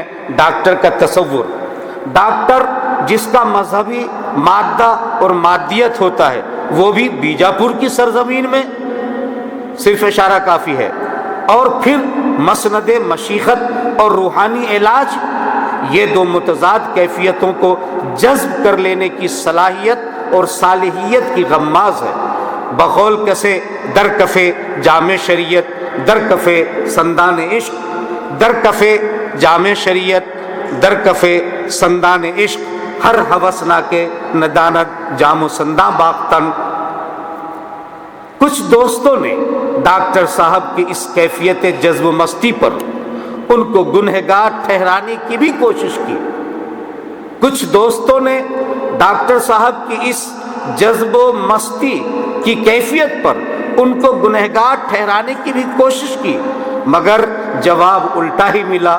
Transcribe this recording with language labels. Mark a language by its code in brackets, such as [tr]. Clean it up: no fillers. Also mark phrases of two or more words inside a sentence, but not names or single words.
[ur] ڈاکٹر کا تصور، ڈاکٹر جس کا مذہبی مادہ اور مادیت ہوتا ہے وہ بھی بیجاپور کی سرزمین میں صرف اشارہ کافی ہے، اور پھر مسند مشیخت اور روحانی علاج، یہ دو متضاد کیفیتوں کو جذب کر لینے کی صلاحیت اور صالحیت کی غماز ہے۔ [fa] بقول کسے در کفے جامع شریعت، در کفے سندان عشق، در کفے جامع شریعت، در کفے سندان عشق، ہر ہوسنا کے ندانت جام و سنداں باختن۔ [ur] کچھ دوستوں نے ڈاکٹر صاحب کی اس کیفیت جذب و مستی پر ان کو گنہگار ٹھہرانے کی بھی کوشش کی، کچھ دوستوں نے ڈاکٹر صاحب کی اس جذب و مستی کی کیفیت پر ان کو گنہگار ٹھہرانے کی بھی کوشش کی، مگر جواب الٹا ہی ملا۔